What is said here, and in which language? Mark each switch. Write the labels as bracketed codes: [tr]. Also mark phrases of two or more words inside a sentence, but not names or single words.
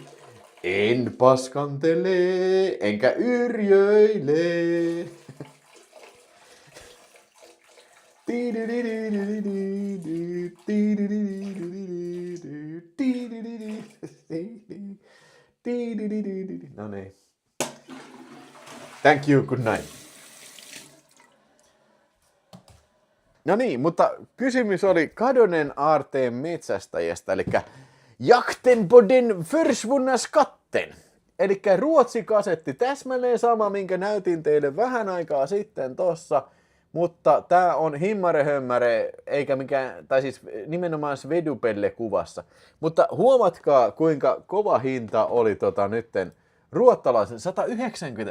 [fi] En paskantele, enkä yrjöile. No niin. [en] Thank you, good night. [fi] No niin, mutta kysymys oli kadonneen aarteen metsästäjästä, eli Jakten på den försvunna skatten. Eli Ruotsi-kasetti, täsmälleen sama, minkä näytin teille vähän aikaa sitten tossa. Mutta tää on himmarehömmäre, eikä mikään, tai siis nimenomaan Svedupelle kuvassa. Mutta huomatkaa, kuinka kova hinta oli nytten ruottalaisen 190.